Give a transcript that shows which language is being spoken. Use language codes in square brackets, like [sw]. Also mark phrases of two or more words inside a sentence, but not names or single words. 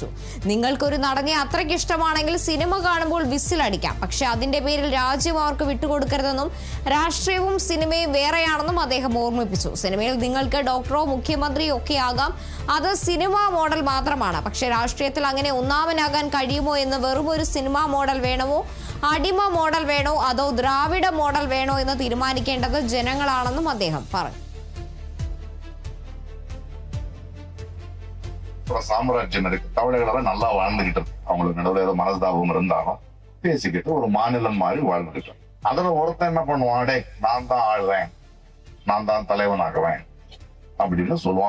[ml] നിങ്ങൾക്കൊരു നടനെ അത്രയ്ക്ക് ഇഷ്ടമാണെങ്കിൽ സിനിമ കാണുമ്പോൾ വിസിലടിക്കാം, പക്ഷെ അതിന്റെ പേരിൽ രാജ്യം അവർക്ക് വിട്ടുകൊടുക്കരുതെന്നും രാഷ്ട്രീയവും സിനിമയും വേറെയാണെന്നും അദ്ദേഹം ഓർമ്മിപ്പിച്ചു. സിനിമയിൽ നിങ്ങൾക്ക് ഡോക്ടറോ മുഖ്യമന്ത്രിയോ ഒക്കെ ആകാം, അത് [en] cinema model [ml] മാത്രമാണ്. പക്ഷെ രാഷ്ട്രീയത്തിൽ അങ്ങനെ ഒന്നാമനാകാൻ കഴിയുമോ എന്ന് വെറും ഒരു [en] cinema model [ml] വേണമോ, അടിമ മോഡൽ വേണോ, അതോ ദ്രാവിഡ മോഡൽ വേണോ എന്ന് തീരുമാനിക്കേണ്ടത് ജനങ്ങളാണെന്നും അദ്ദേഹം പറഞ്ഞു. [ta] சாம்ராஜ்யம் இருக்கு, தமிழர்களெல்லாம் நல்லா வாழ்ந்துகிட்டு அவங்களுக்கு நடுவில் ஏதோ மனஸ்தாபம் இருந்தாலும் பேசிக்கிட்டு ஒரு மாநிலம் மாதிரி வாழ்ந்துகிட்டு அதுல ஒருத்தன் என்ன பண்ணுவான், டே நான் தான் ஆளுவேன், நான் தான் தலைவனாகுவேன் அப்படின்னு சொல்லுவான்.